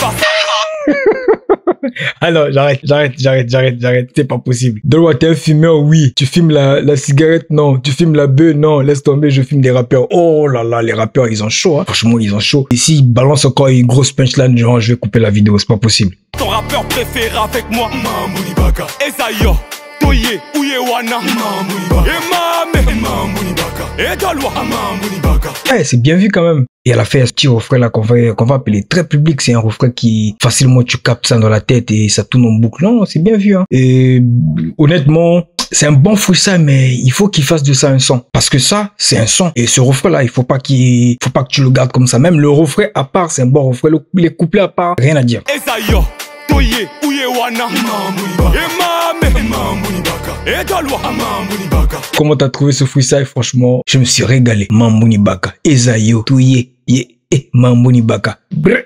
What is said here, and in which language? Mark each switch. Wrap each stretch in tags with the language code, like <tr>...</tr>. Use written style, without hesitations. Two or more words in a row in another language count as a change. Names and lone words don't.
<fr>Ah non, j'arrête, c'est pas possible. Daloa, t'es un fumeur? Oui. Tu fumes la cigarette? Non. Tu fumes la beuh? Non. Laisse tomber, je fume des rappeurs. Oh là là, les rappeurs, ils ont chaud, hein. Franchement, ils ont chaud. Et s'ils balancent encore une grosse punchline, genre, je vais couper la vidéo, c'est pas possible. Ton rappeur préféré avec moi, Mambouni Baka. Esayo, Toye, Ouyewana, Mambouni Baka. Et Mame, Mambouni Baka. Et Daloa, Mambouni Baka. Ouais, c'est bien vu quand même. Et elle a fait un petit refrain là qu'on va appeler très public. C'est un refrain qui facilement tu captes ça dans la tête et ça tourne en boucle. Non, c'est bien vu, hein. Et honnêtement, c'est un bon freestyle, mais il faut qu'il fasse de ça un son. Parce que ça, c'est un son. Et ce refrain-là, il faut pas que tu le gardes comme ça. Même le refrain à part, c'est un bon refrain. Les couplets à part, rien à dire. Esayo, Toye, Ouyewana, Mambouni Baka. Et Mame, Mambouni Baka. Et Daloa, Mambouni Baka. Comment t'as trouvé ce freestyle? Franchement, je me suis régalé. Mambouni Baka, Esayo, Toye, Mambouni Baka. Brr.</fr>